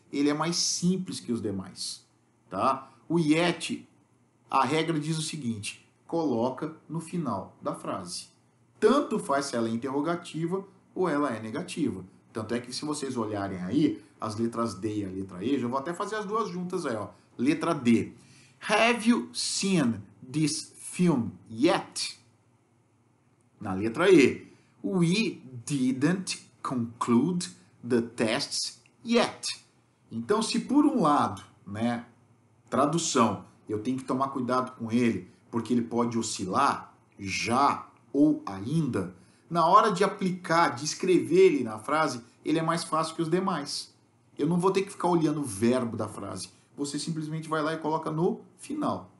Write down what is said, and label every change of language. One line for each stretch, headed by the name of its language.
Portuguese: Ele é mais simples que os demais. Tá? O yet, a regra diz o seguinte, coloca no final da frase. Tanto faz se ela é interrogativa ou ela é negativa. Tanto é que se vocês olharem aí, as letras D e a letra E, já vou até fazer as duas juntas aí, ó. Letra D.
English: Have you seen this film yet?
Portuguese: Na letra E.
English: We didn't conclude the tests yet.
Portuguese: Então, se por um lado, né, tradução, eu tenho que tomar cuidado com ele, porque ele pode oscilar, já ou ainda, na hora de aplicar, de escrever ele na frase, ele é mais fácil que os demais. Eu não vou ter que ficar olhando o verbo da frase. Você simplesmente vai lá e coloca no final.